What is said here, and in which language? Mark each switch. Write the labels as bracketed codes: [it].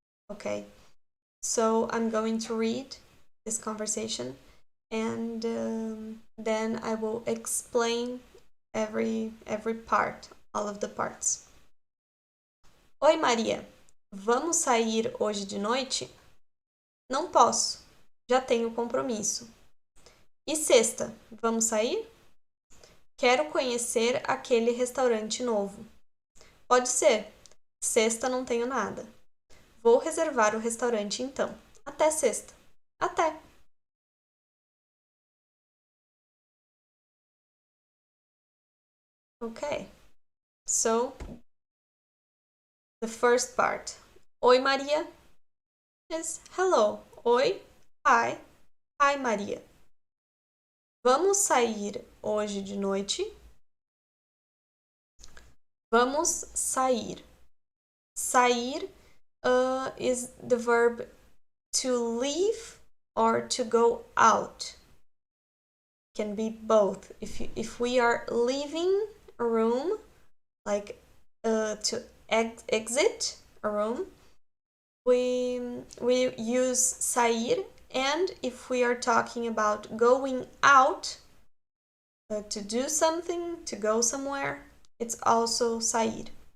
[en] Okay, so I'm going to read this conversation and then I will explain every part, all of the parts. [pt] Oi, Maria. Vamos sair hoje de noite? Não posso. Já tenho compromisso. E sexta, vamos sair? Quero conhecer aquele restaurante novo. Pode ser. Sexta não tenho nada. Vou reservar o restaurante então. Até sexta. Até. [en] Okay. So, the first part. [pt] Oi, Maria [en] is hello. Oi. Hi. Hi, Maria. [pt] Vamos sair hoje de noite? Vamos sair. [en] Sair is the verb to leave or to go out. Can be both. If we are leaving a room, like to exit a room, we use sair, and if we are talking about going out to do something, to go somewhere, it's also sair.